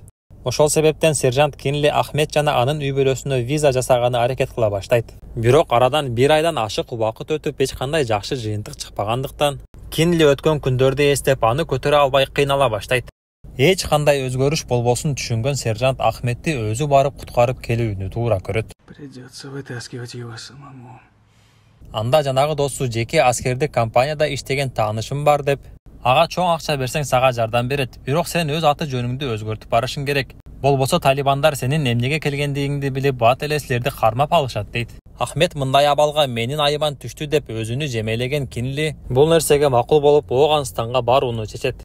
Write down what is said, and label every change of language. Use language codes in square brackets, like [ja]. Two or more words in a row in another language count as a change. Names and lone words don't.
[ky] Ошол себептен сержант Кинли Ахмет жана анын үй бүлөсүнө виза жасаганы аракет кыла баштайт. Бирок арадан бир айдан ашык убакыт өтүп, эч кандай жакшы жыйынтык чыкпагандыктан, Кинли өткөн күндөрдү эстеп аны көтөрө албай кыйнала баштайт. Эч кандай өзгөрүш болбосун түшүнгөн сержант Ахметти өзү барып куткарып келүүнү туура көрөт. [ru] Придется вытаскивать его самому. [ky] Анда жанагы досу жеке аскердик компанияда иштеген таанышым бар деп, ага чоң акча берсең сага жардам берет, бирок сен өз аты жөнүңдү өзгөртүп барышың керек. Болбосо талибандар сенин эмнеге келгендигиңди билип, бат эле силерди кармап алышат дейт. Ахмет мындай абалга менин айыбан түштү деп өзүнү жемелеген Кинли бул нерсеге макул болуп, Ооганстанга барууну чечет.